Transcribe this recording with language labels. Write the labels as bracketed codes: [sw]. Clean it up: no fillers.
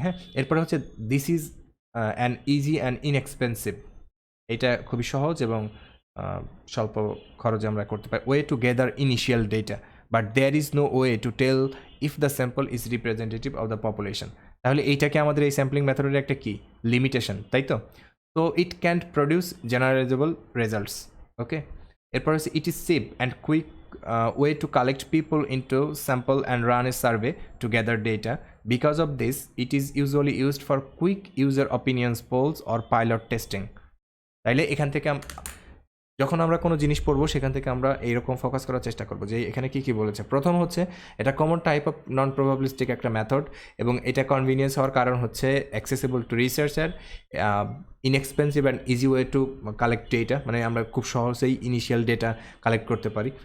[bn] হ্যাঁ, এরপরে হচ্ছে [en] this is an easy and inexpensive, [bn] এটা খুবই সহজ এবং স্বল্প খরচে আমরা করতে পারি। [en] Way to gather initial data but there is no way to tell if the sample is representative of the population. [bn] তাহলে এইটাকে আমাদের এই স্যাম্পলিং মেথডের একটা কি লিমিটেশন, তাই তো? [en] তো it can't produce generalizable results. Okay, [bn] এরপর হচ্ছে [en] It is safe and quick way to collect people into sample and run a survey to gather data. Because of this, it is usually used for quick user opinions polls or pilot testing. [bn] তাইলে এখান থেকে যখন আমরা কোনো জিনিস পড়বো সেখান থেকে আমরা এইরকম ফোকাস করার চেষ্টা করবো যে এখানে কী কী বলেছে। প্রথম হচ্ছে এটা common type of non probabilistic একটা মেথড, এবং এটা কনভিনিয়েন্স হওয়ার কারণ হচ্ছে [en] accessible to researcher, inexpensive and easy way to collect data, [bn] মানে আমরা খুব সহজেই ইনিশিয়াল ডেটা কালেক্ট করতে পারি।